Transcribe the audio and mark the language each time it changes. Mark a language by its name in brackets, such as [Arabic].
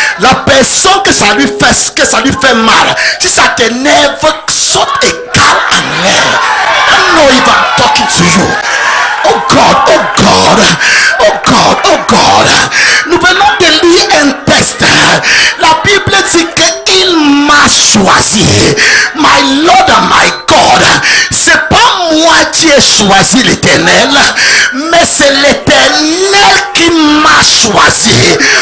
[French] La personne que ça lui fait mal, si ça t'énerve, saute et cale en l'air. [English] I know if I'm talking to you. Oh God, oh God, oh God, oh God. [French] Nous venons de lire un texte. La Bible dit qu'il m'a choisi. [English] My Lord and my God. [French] C'est pas moi qui ai choisi l'Éternel, mais c'est l'Éternel qui m'a choisi.